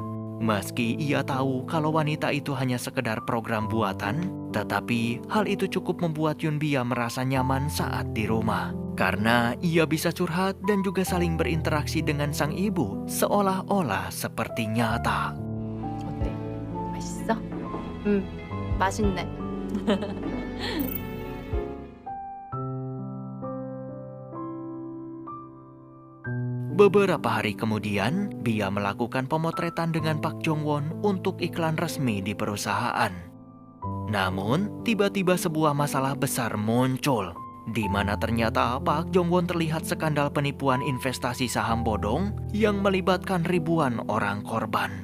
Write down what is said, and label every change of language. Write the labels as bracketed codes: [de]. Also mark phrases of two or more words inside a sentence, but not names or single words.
[id] Meski ia tahu kalau wanita itu hanya sekedar program buatan, tetapi hal itu cukup membuat Yunbia merasa nyaman saat di rumah. Karena ia bisa curhat dan juga saling berinteraksi dengan sang ibu seolah-olah seperti nyata. [ko] 어때? 맛있어? 맛있네. [id] Beberapa hari kemudian, Bia melakukan pemotretan dengan Park Jong-won untuk iklan resmi di perusahaan. Namun, tiba-tiba sebuah masalah besar muncul, di mana ternyata Park Jong-won terlihat skandal penipuan investasi saham bodong yang melibatkan ribuan orang korban.